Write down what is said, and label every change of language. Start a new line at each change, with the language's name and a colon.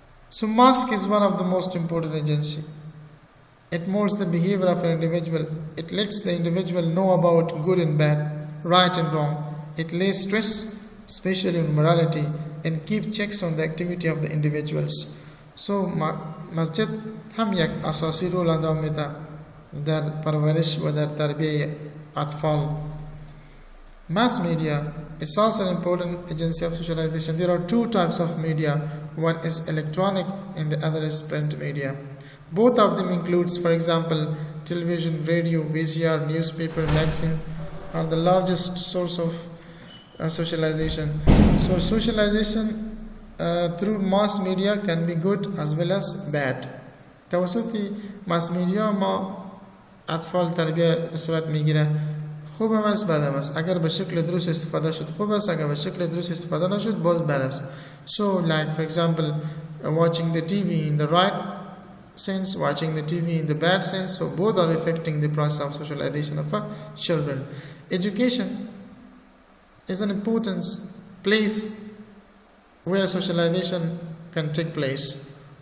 English: So mosque is one of the most important agency. It molds the behavior of an individual. It lets the individual know about good and bad, right and wrong. It lays stress, especially on morality, and keep checks on the activity of the individuals.
Persian: So masjid هم یک اساسی رول انجام میده در پرورش و در تربیه اطفال.
English: Mass media is also an important agency of socialization. There are two types of media. One is electronic and the other is print media. Both of them includes, for example, television, radio, VCR, newspaper, magazine are the largest source of socialization. So socialization through mass media can be good as well as bad.
Persian: توسط mass media ما اطفال تربیه صورت میگیره. خوب هم است بد هم است. اگر به شکل درست استفاده شد خوب است، اگر به شکل درست استفاده نشد باز بد است.
English: So like for example watching the TV in the right sense, watching the TV in the bad sense, so both are affecting the process of socialization of children. Education is an important place where socialization can take place.